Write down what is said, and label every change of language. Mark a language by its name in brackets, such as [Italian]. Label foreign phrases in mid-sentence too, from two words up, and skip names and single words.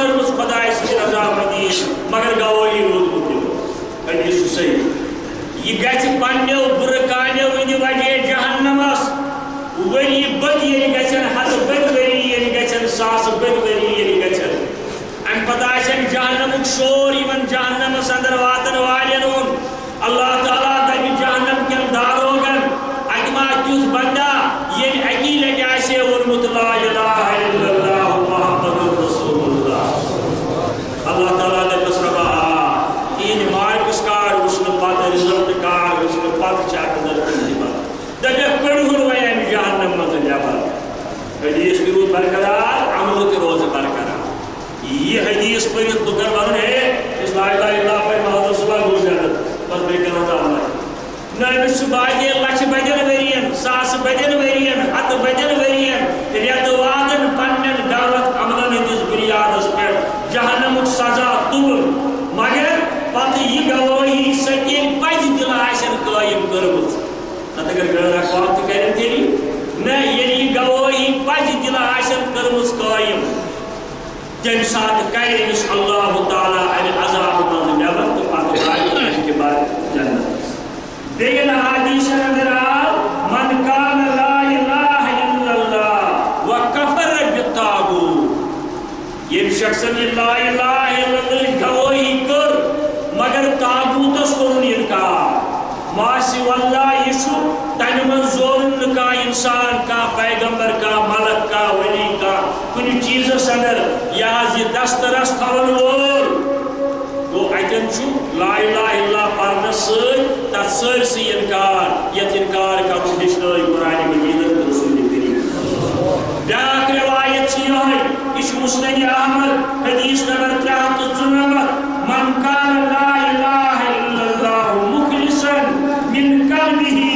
[Kashmiri] کٔرمٕژ خۄداے سٕنٛدِ رضامندی مگر گوٲہی روٗدمُت دِوان حدیث چھُ صحیح یہ گژھِ پننیو بُرٕ کامیو ہٕنٛدِ وجہ جہنمس ؤری بٔدۍ ییٚلہِ گژھن ہتہٕ بٔدۍ ؤری ییٚلہِ گژھن ساسہٕ بٔدۍ ؤری ییٚلہِ گژھن امہ پتہ آسن جہنمُک شور یمن جہنمس اندر واتن والین ہُنٛد اللہ تعالیٰ دپہِ جہنم کٮ۪ن داروغن اتہِ ما تیُتھ بندا ییٚلہِ اکی لٹہِ آسہِ ہے ووٚنمُت [Arabic] لا الہ الا اللہ محمد رسول [Kashmiri] اللہ اللہ تعالیٰ دپس ربا تہنٛدِ [English] marks card [Kashmiri] وٕچھنہٕ پتہٕ [English] result card [Kashmiri] وٕچھنہٕ پتہٕ چھِ اتھ اندر دپکھ کٔڑہُن وۄنۍ امہِ جہنم منٛز نٮ۪بر حدیث تہِ روٗد برقرار عمل تہِ روزِ برقرار یہ حدیث پٔرِتھ لُکن ونُن ہے یُس [Arabic] لا الہ الا اللہ [Kashmiri] پرِ [Arabic] محمد رسول اللہ [Kashmiri] گوٚو جنت بس بیٚیہِ کرو نہٕ عمل نہ أمِس چھُ باقین لچھِ بٔدٮ۪ن ؤرین ساسہٕ بٔدٮ۪ن ؤرین ہتہٕ بٔدٮ۪ن ؤرین رٮ۪تہٕ وادن پننٮ۪ن غلط عملن ہٕنٛدِس بُنیادس پٮ۪ٹھ جہنمُک سزا تُلُن مگر پتہٕ یہِ گوٲہی سۄ تیٚلہِ پزِ دِلہٕ آسن قٲیِم کٔرمٕژ نتہٕ اگر غٲر اخلاق تہِ کرن تیٚلہِ نہ ییٚلہِ یہِ گوٲہی پزِ دِلہٕ آسن کٔرمٕژ قٲیِم تمہِ ساتہٕ کرِ أمِس اللہ تعالیٰ امہِ عذابہٕ منٛزٕ نٮ۪بر تہٕ پتہٕ ترٛاوِ امہِ کہِ بعد جنتس بیٚیہِ حدیثن اندر آو [Arabic] من کان لا الہ الا اللہ وکفر [Kashmiri] بالطاغوت ییٚمہِ شخصن یہِ [Arabic] لا الہ الا اللہٕچ [Kashmiri] گوٲہی کٔر مگر طاغوٗتس کوٚرُن انکار ماسہِ واللہ یہِ چھُ تمہِ منٛز زورُن نہٕ کانٛہہ انسان کانٛہہ پیغمبر کانٛہہ ملک کانٛہہ ؤلی کانٛہہ کُنہِ چیٖزس اندر یہِ حظ یہِ دسترس تھاون وول گوٚو اتٮ۪ن چھُ [Arabic] لا الہ الا اللہ [Kashmiri] پرنس سۭتۍ تتھ سٲرسٕے انکار یتھ انکار کرُن ہیٚچھنٲے قرآنِ مجیدن تہٕ رسول کریم بیٛاکھ روایت چھِ یِہوٚے یہِ چھُ مسند احمد حدیث نمبر 394 [Arabic] من کان لا الہ الا اللہ مخلصا من قلبه